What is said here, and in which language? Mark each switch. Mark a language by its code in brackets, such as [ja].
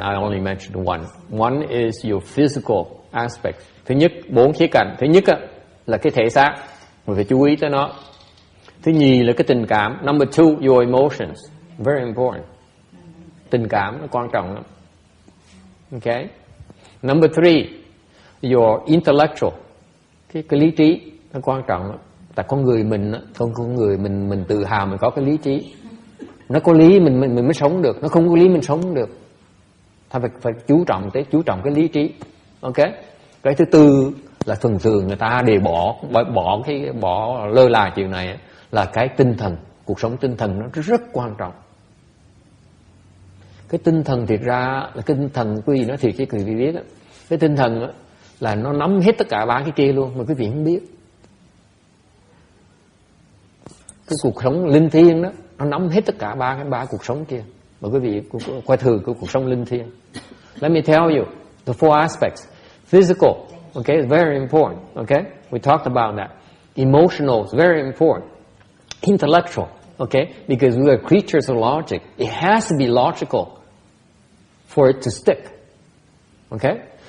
[en] I only mentioned one. One is your physical aspect. [vi] Thứ nhất, 4 khía cạnh. Thứ nhất là cái thể xác, mình phải chú ý tới nó. Thứ nhì là cái tình cảm. [en] Number 2, your emotions, very important. [vi] Tình cảm nó quan trọng lắm. Okay. [en] Number 3, your intellectual, [vi] cái lý trí nó quan trọng lắm. Tại con người mình tự hào mình có cái lý trí. Nó có lý mình mới sống được, nó không có lý mình sống không được. Ta phải chú trọng cái lý trí. Okay. Cái thứ tư là thường người ta để bỏ lơ là chuyện này là cái tinh thần, cuộc sống tinh thần nó rất quan trọng. Cái tinh thần thiệt ra là cái tinh thần quý vị nói thiệt, cái quý vị biết đó. Cái tinh thần là nó nắm hết tất cả 3 cái kia luôn mà quý vị không biết. Cái cuộc sống linh thiêng đó nó nắm hết tất cả 3 cuộc sống kia mà quý vị coi thường cái cuộc sống linh thiêng. [en] Let me tell you the 4 aspects. Physical, okay, is very important. Okay, we talked about that. Emotional is very important. Intellectual, okay, because we are creatures of logic. It has to be logical for it to stick. Okay?